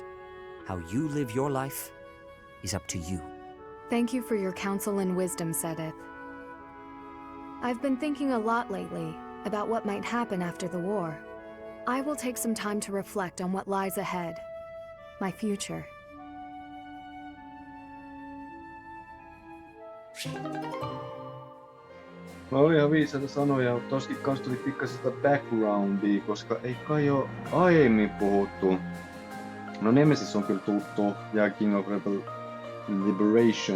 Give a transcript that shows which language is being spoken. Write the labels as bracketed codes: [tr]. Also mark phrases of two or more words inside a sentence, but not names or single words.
[en] How you live your life is up to you. Thank you for your counsel and wisdom, Seteth. I've been thinking a lot lately about what might happen after the war. I will take some time to reflect on what lies ahead. My future. [fi] No oli ihan viisaita sanoja, mutta toskin kans tuli pikkasen sitä backgroundia, koska ei kai oo aiemmin puhuttu. No Nemesis on kyllä tuttu, ja King of Rebel Liberation.